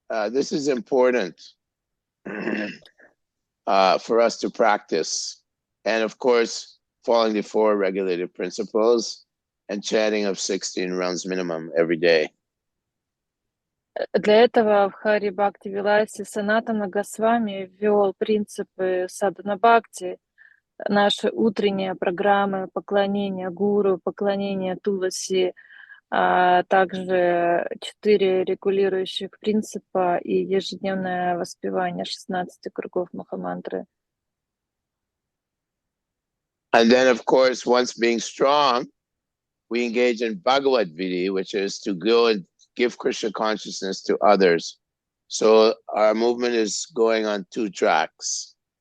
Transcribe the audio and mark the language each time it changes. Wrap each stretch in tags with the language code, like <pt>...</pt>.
<en>This is important for us to practice. And of course, following the 4 regulated principles and chanting of 16 rounds minimum every day.</en> <ru>Для этого в Хари Бхакти Виласе Санатана Госвами ввел принципы садхана бхакти, наши утренние программы поклонения гуру, поклонения Туласи, а также 4 регулирующих принципа и ежедневное воспевание 16 кругов Махамантры.</ru> <en>And then, of course, once being strong, we engage in Bhagavad-gita, which is to go and give Krishna consciousness to others. So our movement is going on 2 tracks.</en>